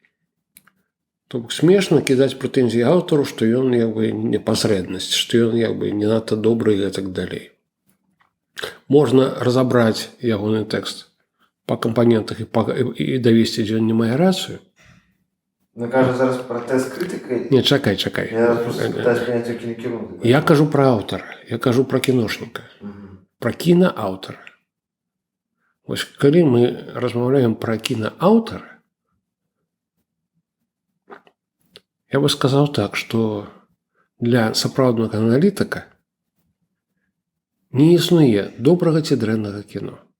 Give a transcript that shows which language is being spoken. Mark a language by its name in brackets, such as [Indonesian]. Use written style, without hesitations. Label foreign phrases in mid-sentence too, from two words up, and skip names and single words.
[Belarusian] То бок смешна кідаць прэтэнзіі аўтару, што ён, як бы, непасрэднасць, што ён, як бы, не надта добры і так далей. Можна разабраць ягоны тэкст па кампанентах і давесці, дзе ён не мае рацыю. Ну, кажа зараз пра тэст крытыкай. Не, чакай. [Russian] Я просто пытаюсь понять, [Belarusian] які кірунак. Я кажу пра аўтара, я кажу пра кіношніка, пра кінааўтара. Вось калі мы размаўляем пра кінааўтара, я бы сказаў так, што для сапраўднага аналітыка не існуе добрага ці дрэннага кіно.